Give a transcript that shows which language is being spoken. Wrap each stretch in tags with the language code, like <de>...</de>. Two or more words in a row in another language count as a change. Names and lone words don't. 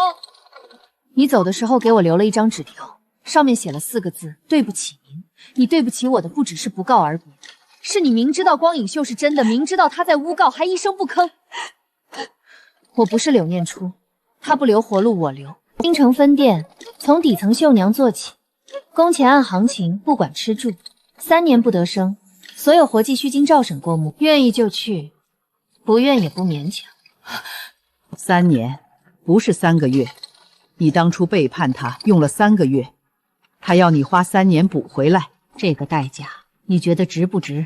<zh>你走的時候給我留了一張紙條，上面寫了4個字：對不起您。你對不起我的不只是不告而別，是你明知道光影秀是真的，明知道他在誣告，還一聲不吭。我不是柳念初，他不留活路我留。京城分店從底層繡娘做起，工錢按行情，不管吃住，3年不得生。所有活計須經趙審過目，願意就去，不願也不勉強。 3年，不是3個月。你當初背叛他，用了3個月，他要你花3年補回來，這個代價，你覺得值不值？</zh>